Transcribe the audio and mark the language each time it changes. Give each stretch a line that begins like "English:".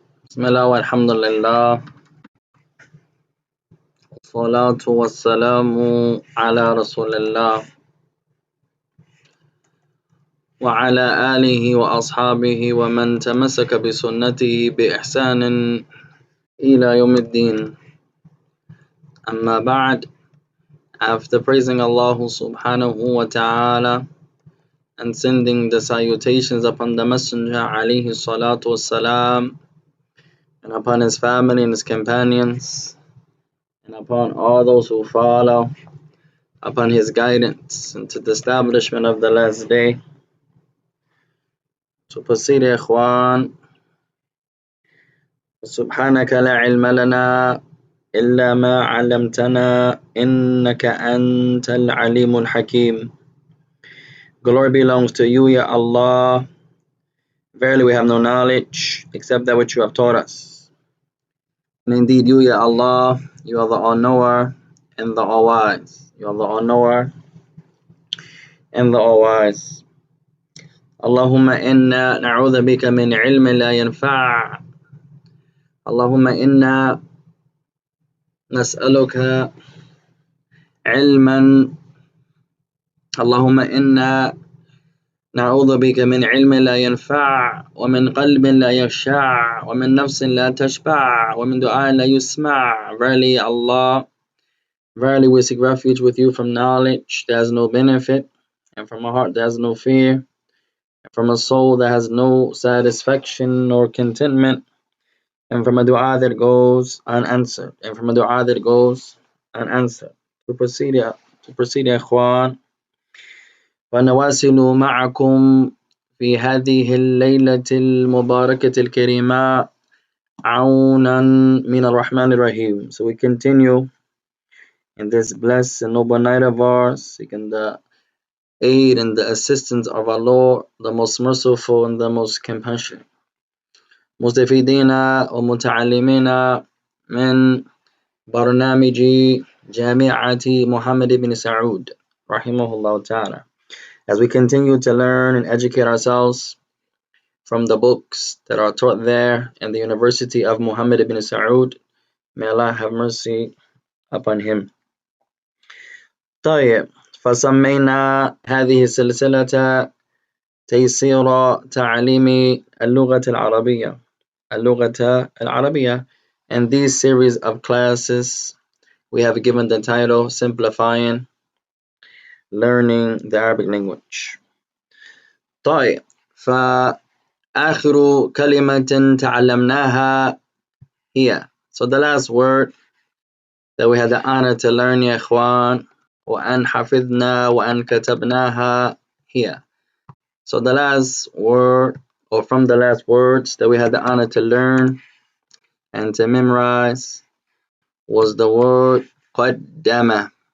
Arabic: بسم الله والحمد لله والصلاة والسلام على رسول الله وعلى آله وأصحابه ومن تمسك بسنته بإحسان إلى يوم الدين. أما بعد,
English: after praising Allah subhanahu wa ta'ala and sending the salutations upon the Messenger alayhi salatu wassalam, and upon his family and his companions, and upon all those who follow upon his guidance into the establishment of the last day. To proceed, ikhwan,
Arabic: سبحانك لا علم لنا إلا ما علمتنا إنك أنت العليم الحكيم.
English: Glory belongs to you, Ya Allah. Verily we have no knowledge except that which you have taught us. And indeed you, Ya Allah, you are the all-knower and the all-wise. You are the all-knower and the all-wise.
Arabic: اللهم إنا نعوذ بك من علم لا ينفع. اللهم إنا نسألك علما. اللهم إنا نعوذ بك من علم لا ينفع ومن قلب لا يخشع ومن نفس لا تشبع ومن دعاء لا يسمع.
English: Verily Allah, verily we seek refuge with you from knowledge that has no benefit, and from a heart that has no fear, and from a soul that has no satisfaction nor contentment, and from a dua that goes unanswered, and from a dua that goes unanswered. To proceed,
Arabic: ya ikhwan, ونواصل معكم في هذه الليلة المباركة الكريمة عونا من الرحمن الرحيم.
English: So we continue in this blessed and noble night of ours, seeking the aid and the assistance of our Lord, the most merciful and the most compassionate.
Arabic: مستفيدين ومتعلمين من برنامج جامعة محمد بن سعود رحمه الله تعالى.
English: As we continue to learn and educate ourselves from the books that are taught there in the University of Muhammad ibn Saud, may Allah have mercy upon him.
Arabic: طيب, فسمينا هذه السلسلة تيسير تعليم اللغة العربية. اللغة العربية.
English: And these series of classes we have given the title Simplifying Learning the Arabic Language.
Arabic: طيب, فآخر كلمة تعلمناها هي.
English: So the last word that we had the honor to learn,
Arabic: يا إخوان, وأن حفظنا وأن كتبناها هي.
English: So the last word, or from the last words that we had the honor to learn and to memorize, was the word قدم.